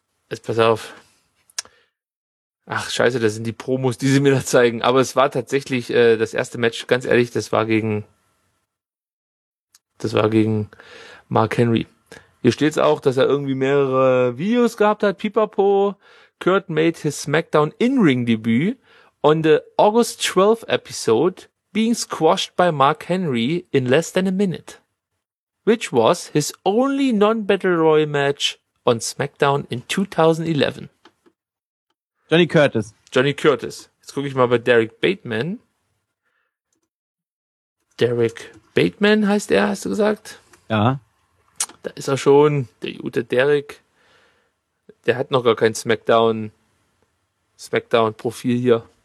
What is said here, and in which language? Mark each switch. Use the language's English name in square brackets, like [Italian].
[German] Jetzt pass auf. Ach, scheiße, das sind die Promos, die sie mir da zeigen. Aber es war tatsächlich das erste Match, ganz ehrlich, das war gegen Mark Henry. Hier steht's auch, dass er irgendwie mehrere Videos gehabt hat. Pipapo, [English] Kurt made his SmackDown In-Ring-Debüt on the August 12th episode being squashed by Mark Henry in less than a minute, which was his only non-Battle Royale match on SmackDown in 2011. Johnny Curtis. [German] Jetzt gucke ich mal bei Derek Bateman. Derek Bateman heißt er, hast du gesagt? Ja. Da ist er schon, der gute Derek. Der hat noch gar kein SmackDown-Profil hier.